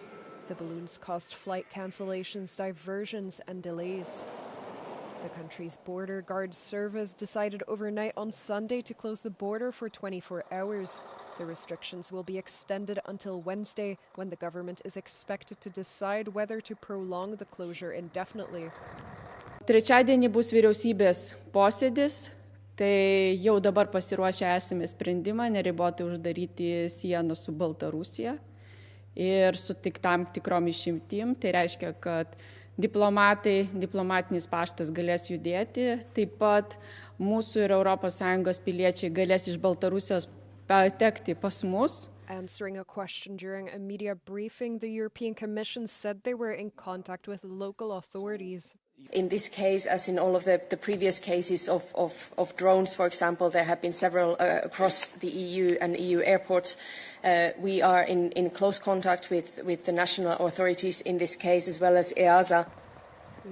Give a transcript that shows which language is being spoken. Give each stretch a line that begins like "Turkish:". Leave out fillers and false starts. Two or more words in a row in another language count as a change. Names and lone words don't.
English: The balloons caused flight cancellations, diversions, and delays. The country's border guard service decided overnight on Sunday to close the border for 24 hours. The restrictions will be extended until Wednesday, when the government is expected to decide whether to prolong the closure indefinitely.
Lithuanian: Trečiadienį bus vyriausybės posėdis, tai jau dabar pasiruošę esame sprendimą neribotai uždaryti sieną su Baltarusija ir su tik tam tikrom išimtim. Tai reiškia, kad diplomatinis paštas galės judėti, taip pat mūsų ir ES piliečiai galės iš Baltarusijos patekti pas mus.
English: Answering a question during a media briefing, the European Commission said they were in contact with local authorities. In this case, as in all of the previous cases of drones, for example, there have been several across the EU and EU airports. We are in close contact with the national authorities in this case, as well as EASA.